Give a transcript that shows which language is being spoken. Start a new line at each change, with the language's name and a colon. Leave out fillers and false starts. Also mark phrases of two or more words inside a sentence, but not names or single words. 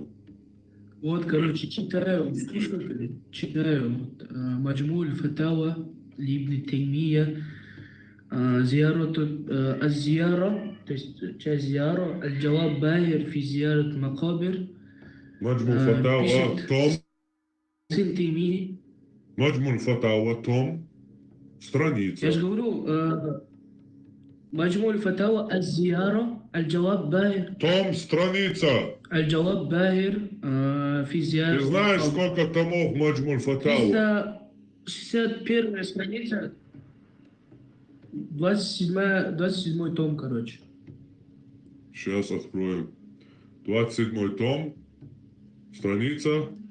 Russian: Вот, читаю, Маджмуль Фатава, Ибн Таймия, Аз-Зияра, то есть часть Зияра, Аль-Джаваб Бахир фи Зиярат Макабир. Маджмуль Фатава, том. Сын Таймии. Маджмуль Фатава, том, страница. Я же говорю, Маджмуль Фатава, Аз-Зияра, Аль-Джаваб Бахир. Том, страница. Аль-Джаваб Бахир фи Зиярат. Ты знаешь, сколько томов Маджмуль Фатава? 361 страница, 27 том, короче. Сейчас откроем. 27 том, страница.